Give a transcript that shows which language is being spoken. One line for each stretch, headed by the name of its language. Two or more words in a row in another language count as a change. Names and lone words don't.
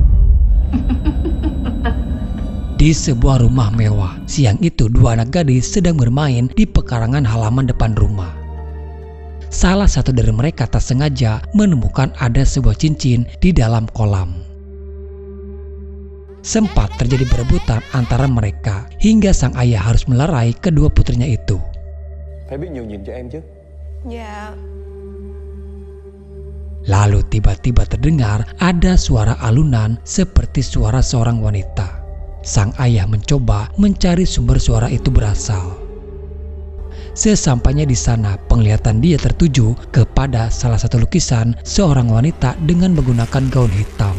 Indonesian: Di sebuah rumah mewah, siang itu dua anak gadis sedang bermain di pekarangan halaman depan rumah. Salah satu dari mereka tak sengaja menemukan ada sebuah cincin di dalam kolam. Sempat terjadi perebutan antara mereka hingga sang ayah harus melerai kedua putrinya itu.
Vietnamese: Phải biết nhường nhịn cho em chứ. Dạ.
Indonesian: Lalu tiba-tiba terdengar ada suara alunan seperti suara seorang wanita. Sang ayah mencoba mencari sumber suara itu berasal. Sesampainya di sana, penglihatan dia tertuju kepada salah satu lukisan seorang wanita dengan menggunakan gaun hitam.